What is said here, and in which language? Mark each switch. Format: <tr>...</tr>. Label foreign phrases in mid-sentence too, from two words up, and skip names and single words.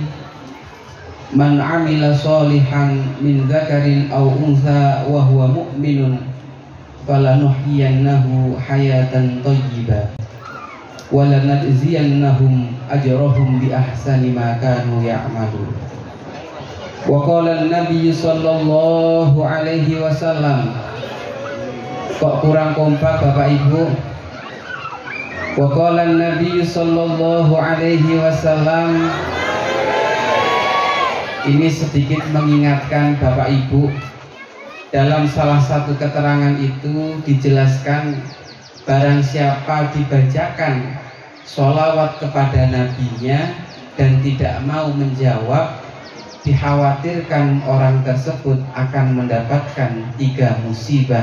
<ar>من عمل صالحا من ذكر أو أنثى وهو مؤمن فلنحيينه حياة طيبة ولنجزينهم أجرهم بأحسن ما كانوا يعملون. وقال النبي صلى الله عليه وسلم.</ar> <id>Kok kurang kompak Bapak Ibu?</id> <ar>وقال النبي صلى الله عليه وسلم.</ar> <id>Ini sedikit mengingatkan Bapak Ibu. Dalam salah satu keterangan itu dijelaskan, barang siapa dibacakan sholawat kepada nabinya dan tidak mau menjawab, dikhawatirkan orang tersebut akan mendapatkan 3 musibah.</id>